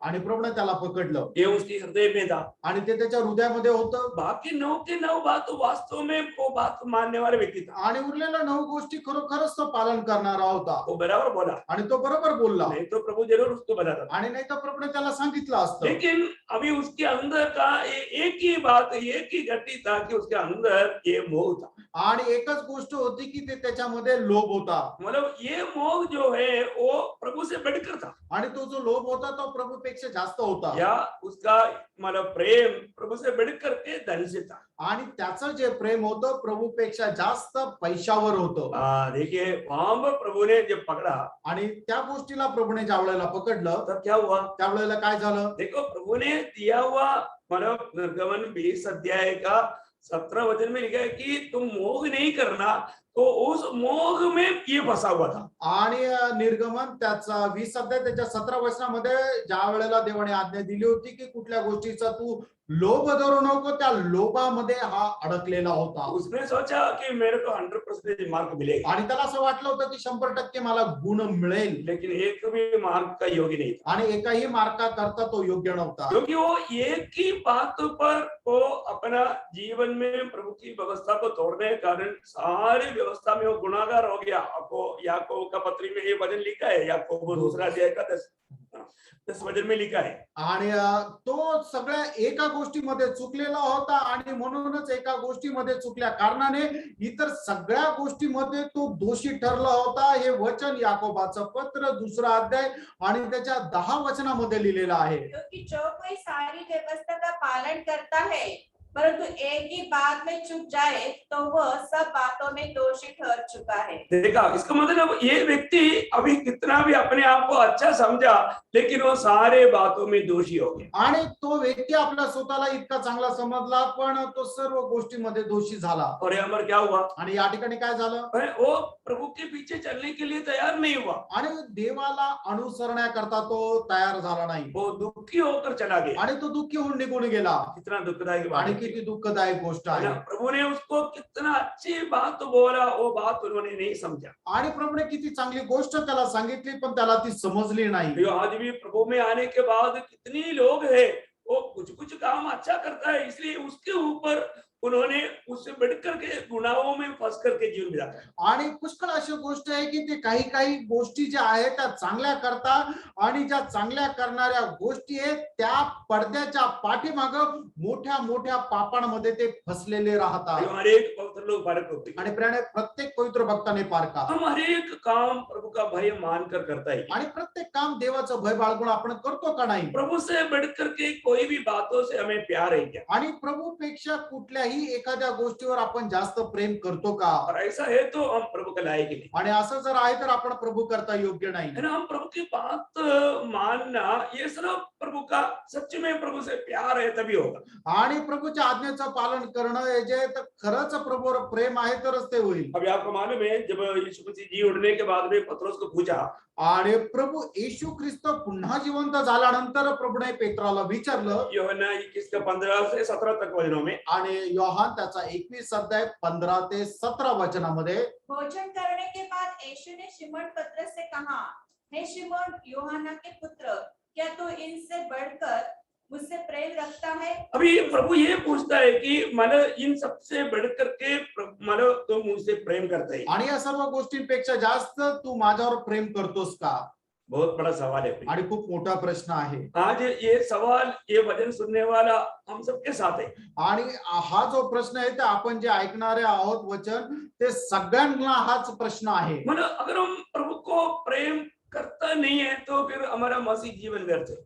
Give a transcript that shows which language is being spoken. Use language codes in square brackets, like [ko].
[mr] आणि प्रभूने त्याला पकडलं, [hi] ये उसके हृदय में था। [mr] आणि ते त्याच्या हृदयामध्ये होतं. [hi] बाकी 9 के 9 बात वास्तव में वो बात मानने वाला व्यक्ति था, [mr] आणि उरलेल्या 9 गोष्टी खरोखरच तो पालन करणारा होता. [hi] वो बराबर बोला, [mr] आणि तो बरोबर बोलला, [hi] नहीं तो प्रभु जरूर उसको बताता था। [mr] आणि नाही तर प्रभूने त्याला सांगितलं असतं. [hi] लेकिन अभी उसके अंदर का एक ही बात, एक ही घटी था कि उसके अंदर ये मोह था, [mr] आणि एकच गोष्ट होती की ते त्याच्यामध्ये लोभ होता. [hi] मतलब ये मोह जो है वो प्रभु से बढ़कर था, [mr] आणि तो जो लोभ होता तो प्रभूपेक्षा जास्त होता [hi] या उसका मतलब प्रेम प्रभु से बढ़ करके धन से था। [mr] आणि त्याचं जे प्रेम होतं प्रभूपेक्षा जास्त पैशावर होतं [hi] देखिए वहां पर प्रभु ने जब पकड़ा [mr] आणि त्या गोष्टीला प्रभूने ज्या वेळेला पकडलं [hi] तब क्या हुआ? [mr] त्यावेळेला काय झालं [hi] देखो प्रभु ने दिया हुआ मतलब निर्गमन 20 अध्याय का 17 वचन में लिखा है कि तुम मोह नहीं करना, तो उस मोह में ये फंसा हुआ था। [mr] आणि निर्गमन त्याचा 20 अध्याय त्याच्या 17 वचनामध्ये ज्या वेळेला देवाने आज्ञा दिली होती की कुठल्या गोष्टीचा तू लोभ धरू नको त्या लोभामध्ये हा अडकलेला होता [hi] उसने सोचा कि मेरे को 100% मार्क मिलेगा, [mr] आणि त्याला असं वाटलं होतं की 100% मला गुण मिळेल [hi] लेकिन एक भी मार्क का योग्य नहीं था, [mr] आणि एकाही मार्काकरता तो योग्य नव्हता [hi] क्योंकि वो एक ही बात पर वो अपना जीवन में प्रभु की व्यवस्था को तोड़ने के कारण सारी व्यवस्था में वो गुनाहगार हो गया। आपको याकूब का पत्री में ये वचन लिखा है, याकूब दूसरा अध्याय का 10 वचन में लिखा है। [mr] आणि तो सगळ्या एका गोष्टीमध्ये चुकलेला होता आणि म्हणूनच एका गोष्टीमध्ये चुकल्या कारणाने इतर सगळ्या गोष्टीमध्ये तो दोषी ठरला होता। हे वचन याकोबाचं पत्र 2 अध्याय आणि त्याच्या 10 वचनामध्ये लिहिलेलं आहे। [hi] क्योंकि जो कोई सारी व्यवस्था का पालन करता है परंतु एक ही बात में चूक जाए तो वह सब बातों में दोषी ठहर चुका है। देखा, इसका मतलब ये व्यक्ति अभी कितना भी अपने आप को अच्छा समझा, लेकिन वो सारे बातों में दोषी हो गया। [mr] आणि तो व्यक्ती आपल्या स्वतःला इतका चांगला समजला पण तो सर्व गोष्टीमध्ये दोषी झाला। [hi] और यहाँ पर क्या हुआ? [mr] आणि या ठिकाणी काय झालं? [hi] वो प्रभु के पीछे चलने के लिए तैयार नहीं हुआ, [mr] आणि देवाला अनुसरण्याकरता तो तयार झाला नाही [hi] वो दुखी होकर चला गया। [mr] आणि तो दुःखी होऊन निघून गेला। [hi] कितना दुखदायक बात [mr] आणि [hi] है। [mr] किती दुःखदायक गोष्ट आहे। [hi] प्रभु ने उसको कितना अच्छी बात बोला, वो बात उन्होंने नहीं समझा। [mr] आणि प्रभूने किती चांगली गोष्ट त्याला सांगितली पण त्याला ती समजली नाही। [hi] जो आज भी प्रभु में आने के बाद कितनी लोग हैं, वो कुछ कुछ काम अच्छा करता है, इसलिए उसके ऊपर उन्होंने उससे बढ़कर के गुनाहों में फंस करके जीवन बिताया है। [mr] आणि पुष्कळ अशी गोष्ट आहे की ते काही काही गोष्टी ज्या आहेत त्या चांगल्या करतात आणि ज्या चांगल्या करणाऱ्या गोष्टी आहेत त्या पडद्याच्या पाठीमाग मोठ्या मोठ्या पापांमध्ये ते फसलेले राहतात। [hi] हमारे एक पवित्र लोग पारक होते हैं। [mr] आणि प्रत्येक पवित्र भक्ताने पारका [hi] हम हर एक काम प्रभु का भय मानकर करता है। [mr] आणि प्रत्येक काम देवाचं भय बाळगून आपण करतो का नाही? [hi] प्रभु से बढ़कर के कोई भी बातों से हमें प्यार है क्या? [mr] आणि प्रभूपेक्षा कुठल्याही एखाद्या गोष्टीवर आपण जास्त प्रेम करतो का? [hi] और ऐसा है तो हम प्रभु के लायक ही नहीं। [mr] आणि असं जर आहे तर आपण प्रभू करता योग्य नाही। [hi] है ना, हम प्रभु की बात मानना ये सिर्फ प्रभु का सच में प्रभु से प्यार है तभी होगा। [mr] आणि प्रभूच्या आज्ञेचं पालन करणं हे जे तर खरंच प्रभूवर प्रेम आहे तरच ते होईल। [hi] अभी आपको मालूम है, जब यीशु मसीह जी उठने के बाद में पतरस को पूछा, [mr] आणि प्रभू येशू ख्रिस्त पुन्हा जिवंत झाल्यानंतर प्रभूने पेत्राला विचारलं [hi] यूहन्ना 21 का 15 से 17 तक वचनों में, आणि योहान त्याचा 21 अध्याय 15 ते 17 वचनामध्ये भोजन करने के बाद यीशु ने शिमोन पतरस से कहा, हे शिमोन यूहन्ना के पुत्र, क्या तू इनसे बढ़कर मुझसे प्रेम रखता है? अभी प्रभु ये पूछता है कि मतलब इन सबसे बढ़कर के मतलब तुम मुझसे प्रेम करते हैं। [mr] आणि या सर्व गोष्टींपेक्षा जास्त तू माझ्यावर प्रेम करतोस का? [hi] बहुत बड़ा सवाल है। [mr] आणि खूप मोठा प्रश्न आहे। [hi] आज ये सवाल, ये वचन सुनने वाला हम सबके साथ है। [mr] आणि हा जो प्रश्न आहे ते आपण जे ऐकणारे आहोत वचन ते सगळ्यांना हाच प्रश्न आहे। [hi] मतलब अगर हम प्रभु को प्रेम करता नहीं है तो फिर हमारा मसीह जीवन व्यर्थ है।